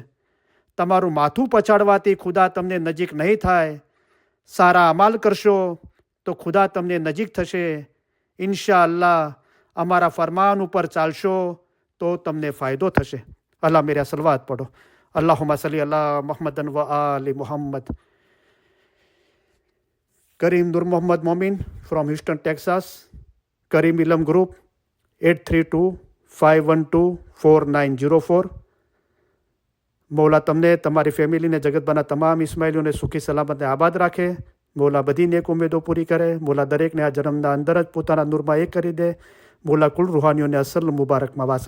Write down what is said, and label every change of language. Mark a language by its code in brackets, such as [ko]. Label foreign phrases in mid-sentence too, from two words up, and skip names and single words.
[gu] તમારું માથું પછાડવાથી ખુદા તમને નજીક નહીં થાય. સારા અમાલ કરશો તો ખુદા તમને નજીક થશે. ઇન્શાઅલ્લાહ અમારા ફરમાન ઉપર ચાલશો તો તમને ફાયદો થશે. [hi] अल्लाह मेरा सलवात पढ़ो. [ar] اللهم صل على محمد وآل محمد. [en] Kareem Nur Mohammad Momin from Houston, Texas. Kareem Ilm Group 832-512-4904. [gu] મૌલા તમને, તમારી ફેમિલીને, જગતભરના તમામ ઇસ્માઇલીઓને સુખી સલામતને આબાદ રાખે. મૌલા બધી નેક ઉમેદો પૂરી કરે. મૌલા દરેકને આ જન્મના અંદર જ પોતાના નૂરમાં એક કરી દે. મોલા કુલ રૂહાનીઓને અસલ મુબારકમાં વાસલ કરે.